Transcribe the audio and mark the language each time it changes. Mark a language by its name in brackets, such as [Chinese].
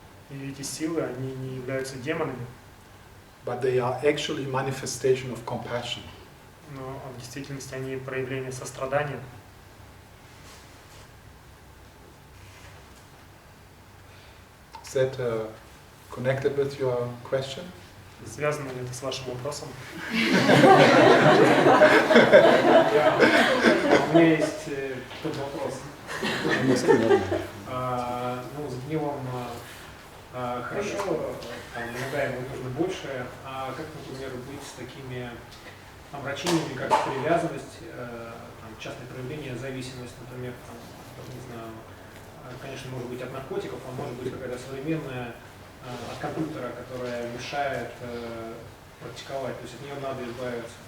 [Russian] И эти силы, они не являются демонами, [English] but they are actually manifestation of compassion. [Russian] но в действительности они проявление сострадания. [English] Is that connected with your question? [Russian] Связано ли это с вашим вопросом? У меня есть тот вопрос. С гневом хорошо, иногда ему нужно больше, а как, например, быть с такими омрачениями, как привязанность, частное проявление, зависимость, например, не знаю, конечно, может быть от наркотиков, а может быть какая-то современная от компьютера, которая мешает практиковать, то есть от нее надо избавиться.